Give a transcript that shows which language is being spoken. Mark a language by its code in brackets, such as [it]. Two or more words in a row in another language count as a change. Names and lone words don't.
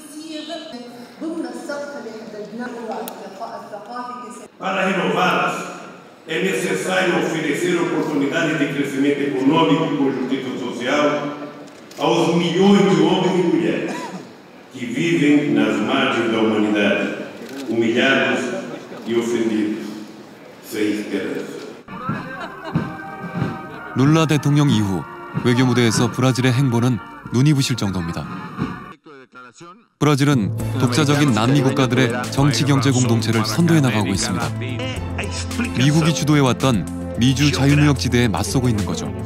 [pt] É necessário oferecer oportunidades de crescimento econômico e justiça social aos milhões de homens e mulheres que vivem nas margens da humanidade, humilhados e ofendidos, sem esperança. [ko] 룰라 대통령 이후 외교 무대에서 브라질의 행보는 눈이 부실 정도입니다. 브라질은 독자적인 남미 국가들의 정치 경제 공동체를 선도해 나가고 있습니다. 미국이 주도해왔던 미주 자유무역지대에 맞서고 있는 거죠.